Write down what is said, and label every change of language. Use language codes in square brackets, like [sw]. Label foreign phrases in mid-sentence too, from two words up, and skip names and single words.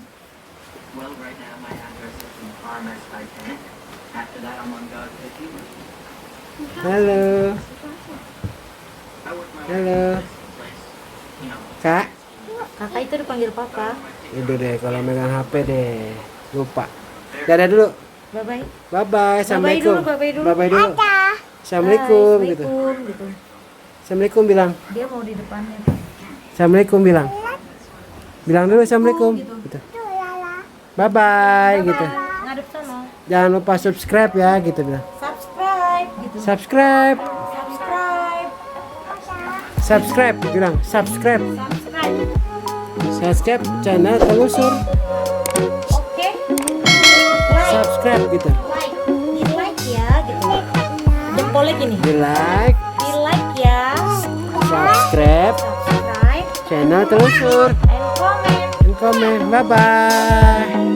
[id] Halo. Kak. Kakak itu dipanggil papa. Udah deh, kalau megang HP deh lupa. Dadah dulu. [en] Bye-bye. [id] Bye-bye. Assalamualaikum. Bye-bye dulu. Bye-bye dulu. Assalamualaikum gitu. Gitu. Assalamualaikum bilang. Dia mau di depannya. Assalamualaikum bilang. Bilang dulu assalamualaikum. Gitu. Bye-bye gitu. Ngadep sana. Jangan lupa subscribe ya gitu bilang. Subscribe gitu. Subscribe. Subscribe. Subscribe bilang. Subscribe. Subscribe. [en] Subscribe channel Telusur. [id] Oke. Like. Subscribe gitu. Like. Di like ya gitu. Jempolnya gini. Di like, Di like ya. subscribe Subscribe. channel Telusur. [en] And comment. And comment. Bye bye.